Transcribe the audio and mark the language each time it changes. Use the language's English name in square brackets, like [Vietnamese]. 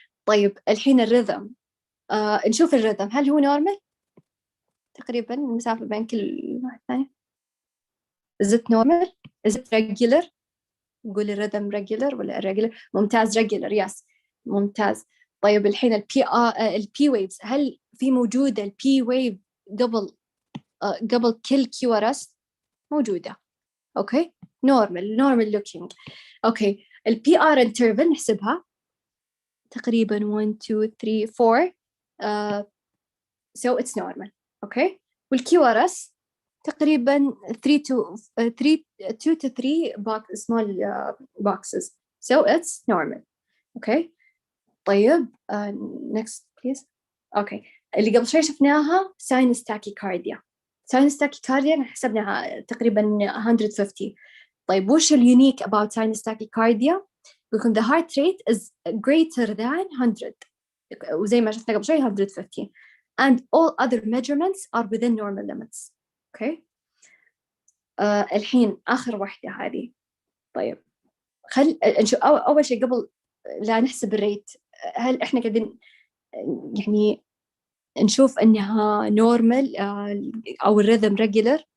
[Arabic] طيب الحين الرذم نشوف الرذم هل هو نورمال؟ تقريبا المسافة بين كل واحد ثاني [English] is it normal؟ is it regular؟ [Arabic] نقول الرذم regular ولا irregular؟ ممتاز [English] regular yes [Arabic] ممتاز. طيب الحين البي ويفز هل في موجودة البي ويف قبل كل كيو ار اس؟ موجودة. اوكي normal looking. اوكي البي ار interval نحسبها تقريبا 1 2 3 4 [English] so it's normal. [Arabic] اوكي والكيو ار اس تقريبا [English] 2 to 3 small boxes so it's normal. [Arabic] اوكي طيب [English] next please. [Arabic] اوكي اللي قبل شوي شفناها sinus tachycardia. sinus tachycardia حسبناها تقريبا 150. طيب وش اليونيك [English] about sinus tachycardia؟ يقولون the heart rate is greater than 100 [Arabic] وزي ما شفنا قبل شوي [English] 150 and all other measurements are within normal limits. [Arabic] اوكي الحين آخر واحدة هذه. طيب نشوف أول شيء قبل لا نحسب الريت هل إحنا قاعدين يعني نشوف إنها normal أو الرhythm regular.